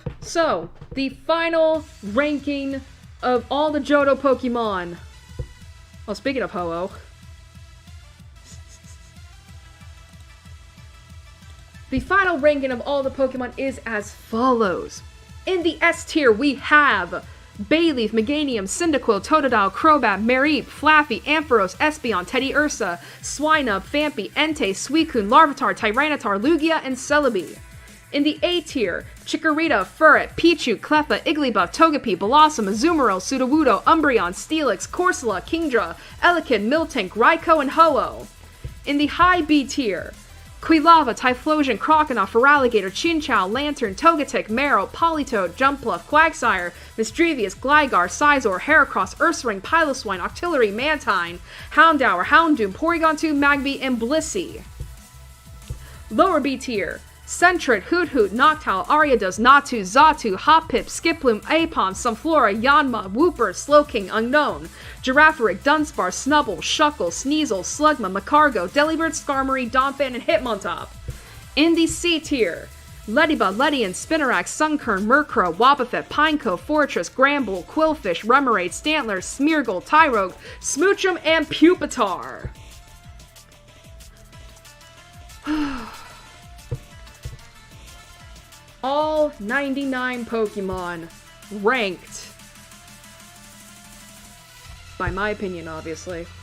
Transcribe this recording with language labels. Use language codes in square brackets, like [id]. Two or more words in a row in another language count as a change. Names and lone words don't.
[en] So, the final ranking of all the Johto Pokemon. Well, speaking of Ho-Oh. The final ranking of all the Pokemon is as follows. In the S tier, we have Bayleaf, Meganium, Cyndaquil, Totodile, Crobat, Mareep, Flaffy, Ampharos, Espeon, Teddiursa, Swinub, Phanpy, Entei, Suicune, Larvitar, Tyranitar, Lugia, and Celebi. In the A tier, Chikorita, Furret, Pichu, Cleffa, Igglybuff, Togepi, Blossom, Azumarill, Sudowoodo, Umbreon, Steelix, Corsola, Kingdra, Elekid, Miltank, Raikou, and Ho-Oh. In the high B tier, Quilava, Typhlosion, Croconaw, Feraligatr, Chinchou, Lantern, Togetic, Marrow, Politoed, Jumpluff, Quagsire, Misdrevious, Gligar, Sizor, Heracross, Ursaring, Piloswine, Octillery, Mantine, Houndour, Houndoom, Porygon 2, Magby, and Blissey. Lower B tier. Sentret, Hoothoot, Noctowl, Ariados, Natu, Xatu, Hoppip, Skiploom, Apom, Sunflora, Yanma, Wooper, Slowking, Unknown, Girafarig, Dunsparce, Snubble, Shuckle, Sneasel, Slugma, Macargo, Delibird, Skarmory, Donphan, and Hitmontop. In the C tier, Ledybug, Ledian, Spinarak, Sunkern, Murkrow, Wobbuffet, Pineco, Fortress, Gramble, Quillfish, Remoraid, Stantler, Smeargle, Tyrogue, Smoochum, and Pupitar. All 99 Pokemon ranked. By my opinion, obviously.